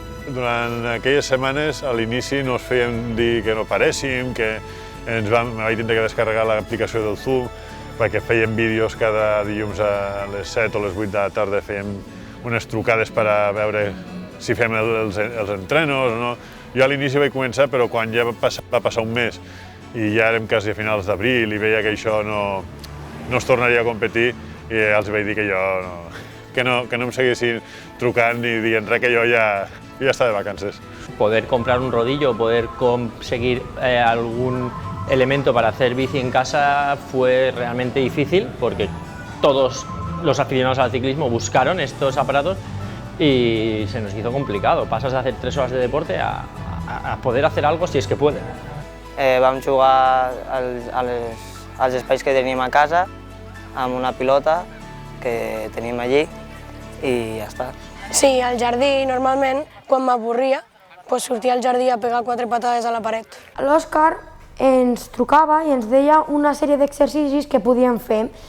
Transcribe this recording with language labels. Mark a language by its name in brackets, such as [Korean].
[Catalan] Durant aquelles setmanes, a l'inici no ens feien dir que no paréssim, que vam haver de descarregar l'aplicació del Zoom, perquè fèiem vídeos cada dilluns a les 7 o les 8 de la tarda, fèiem unes trucades per a veure si fem els entrenos o no. Jo a l'inici vaig començar, però quan ja va passar un mes i ja érem quasi a finals d'abril i veia que això no es tornaria a competir, i els vaig dir que no em seguissin trucant ni dient res, que jo ja estava de vacances. [Spanish] Poder comprar un rodillo, poder conseguir algún elemento para hacer bici en casa fue realmente difícil, porque todos los aficionados al ciclismo buscaron estos aparatos y se nos hizo complicado. Pasas de hacer 3 horas de deporte a poder hacer algo si es que puede. [Catalan] Vam jugar als espais que tenim a casa amb una pilota que tenim allí i ja està. Sí, al jardí, normalment, quan m'avorria, sortia al jardí a pegar 4 patades a la paret. L'Òscar ens trucava i ens deia una sèrie d'exercicis que podíem fer.